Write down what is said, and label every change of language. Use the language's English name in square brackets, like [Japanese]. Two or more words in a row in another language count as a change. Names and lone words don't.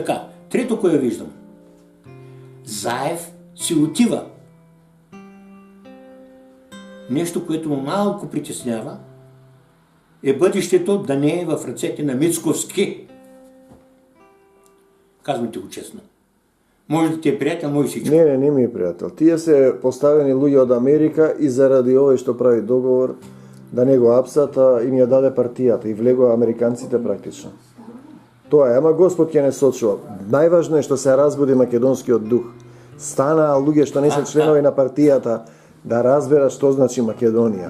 [Bulgarian] Така, трето, кое виждам? Заев си отива. Нещо, което малко притеснява, е бъдещето да не е в ръцете на Мицковски. Казвайте го честно. Може да ти е приятел, може всичко. [Macedonian] Не ми е пријател. Тие се поставени луѓе од Америка и заради овој што прави договор да не го апсата им ја даде партијата и влегоа американците практично. Тоа е, ама Господ ќе не сочува. Најважно е што се разбуди македонскиот дух. Станаа луѓе што не се членови на партијата да разберат што значи Македонија.